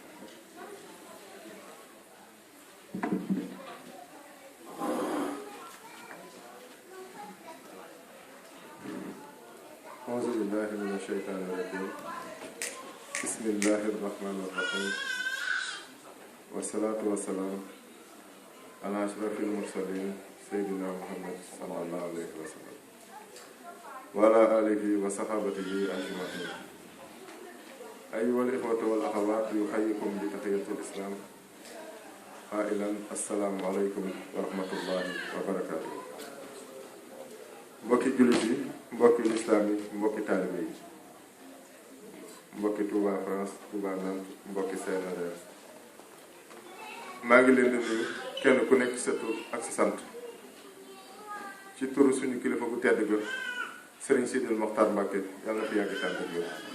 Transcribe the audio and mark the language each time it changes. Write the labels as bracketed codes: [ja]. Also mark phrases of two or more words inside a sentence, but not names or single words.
[ar] أعوذ بالله من الشيطان الرجيم بسم الله الرحمن الرحيم والصلاة والسلام على أشرف المرسلين سيدنا محمد صلى الله عليه وسلم وعلى آله وصحابته أجمعين أيها الإخوة والأخوات يحييكم بتحية الإسلام قائلا السلام عليكم ورحمة الله وبركاته. [wo] mbokki jullit yi mbokki lislaam yi mbokki taalibe yi mbokki Touba France Touba Nantes mbokki CNRS maa ngi leen di nuyu kenn ku nekk sa tur ak sa sant ci turu suñu kilifa bu tedd ga Serigne Sidil Mokhtar Mbacke yàlla na fi yàgg tànn ak yow